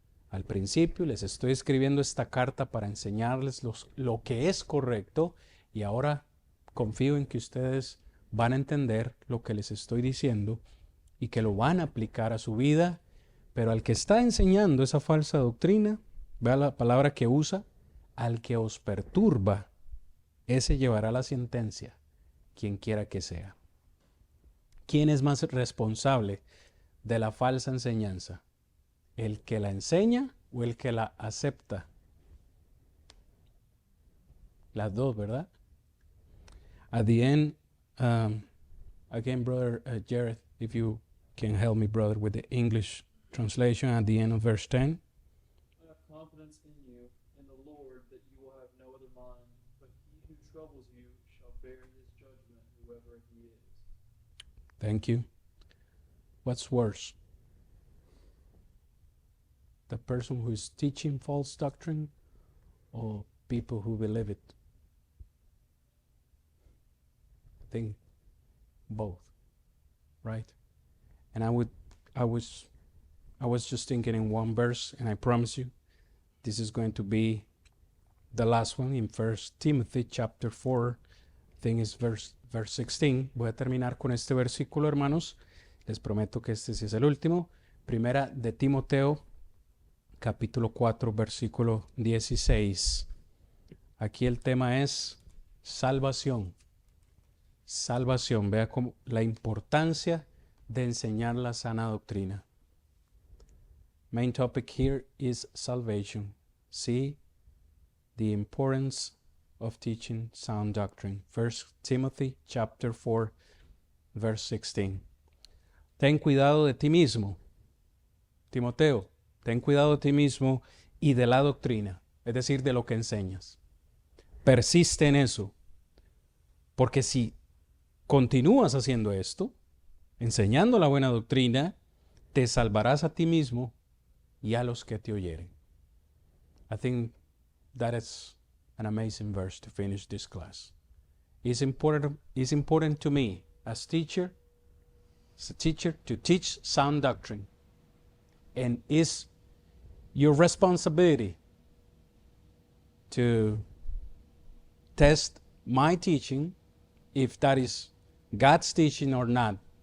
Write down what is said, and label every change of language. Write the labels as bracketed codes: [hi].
[es] al principio, les estoy escribiendo esta carta para enseñarles lo que es correcto y ahora confío en que ustedes van a entender lo que les estoy diciendo y que lo van a aplicar a su vida, pero al que está enseñando esa falsa doctrina, vea la palabra que usa, al que os perturba, ese llevará la sentencia, quien quiera que sea. ¿Quién es más responsable de la falsa enseñanza? ¿El que la enseña o el que la acepta? Las dos, ¿verdad? [en] At the end, again, brother Jared, if you can help me, brother, with the English translation at the end of verse 10. I have confidence in you, in the Lord, that you will have no other mind, but he who troubles you shall bear his judgment, whoever he is. Thank you. What's worse? The person who is teaching false doctrine or people who believe it. I think both, right? And I was just thinking in one verse, and I promise you, this is going to be the last one in 1 Timothy chapter 4, I think it's verse 16. [es] Voy a terminar con este versículo, hermanos. Les prometo que este sí es el último. Primera de Timoteo, capítulo 4, versículo 16. Aquí el tema es salvación. Salvación. Vea cómo la importancia de enseñar la sana doctrina. [en] Main topic here is salvation. See the importance of teaching sound doctrine. 1 Timothy chapter 4, verse 16. [es] Ten cuidado de ti mismo. Timoteo, ten cuidado de ti mismo y de la doctrina, es decir, de lo que enseñas. Persiste en eso, porque si continúas haciendo esto, enseñando la buena doctrina, te salvarás a ti mismo y a los que te oyeren. [en] I think that is an amazing verse to finish this class. It's important to me as a teacher to teach sound doctrine. And it's your responsibility to test my teaching, if that is God's teaching or not.